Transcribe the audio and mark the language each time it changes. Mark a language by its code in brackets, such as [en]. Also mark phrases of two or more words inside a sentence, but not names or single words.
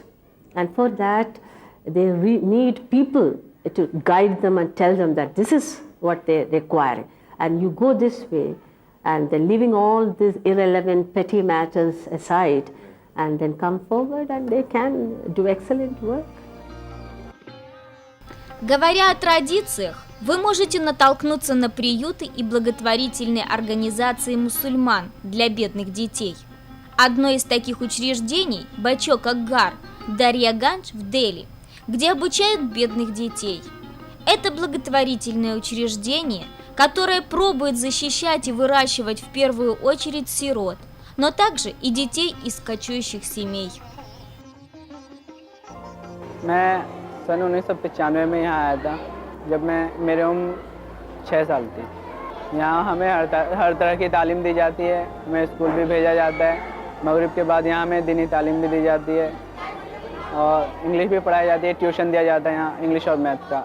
[en] And for that, they need people to guide them and tell them that this is what they require. And you go this way, and then leaving all these irrelevant petty matters aside, and then come forward and they can do excellent work. [ru] Говоря о традициях, вы можете натолкнуться на приюты и благотворительные организации мусульман для бедных детей. Одно из таких учреждений – Бачок Аггар, Дарья-Гандж в Дели, где обучают бедных детей. Это благотворительное учреждение, которое пробует защищать и выращивать в первую очередь сирот, но также и детей из кочующих семей. [hi] मैं सन 1995 में यहाँ आया था जब मेरी उम्र 6 साल थी। यहाँ हमें हर तरह की तालीम दी जाती है, हमें स्कूल भी भेजा जाता है। मगरिब के बाद यहाँ हमें दीनी तालीम भी दी जाती है और इंग्लिश भी पढ़ाई जाती है, ट्यूशन दिया जाता है यहाँ इंग्लिश और मैथ का।